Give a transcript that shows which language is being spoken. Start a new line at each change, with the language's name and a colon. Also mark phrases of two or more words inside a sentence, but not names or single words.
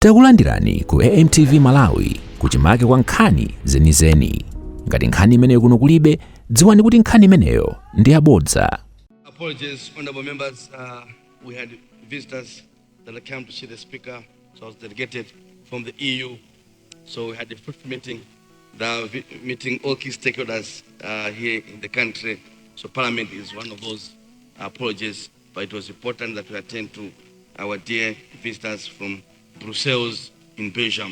Nyanja: Takulandirani ku AMTV Malawi kuchimake kwa nkhani zenizeni. Ngati nkhani imeneyo kuno kulibe, dziwani kuti nkhani imeneyo ndi yabodza.
English: Apologies, honorable members. We had visitors that came to see the speaker, so I was delegated from the EU. So we had the fifth meeting, meeting all key stakeholders here in the country. So Parliament is one of those. Apologies, but it was important that we attend to our dear visitors from Brussels in Belgium.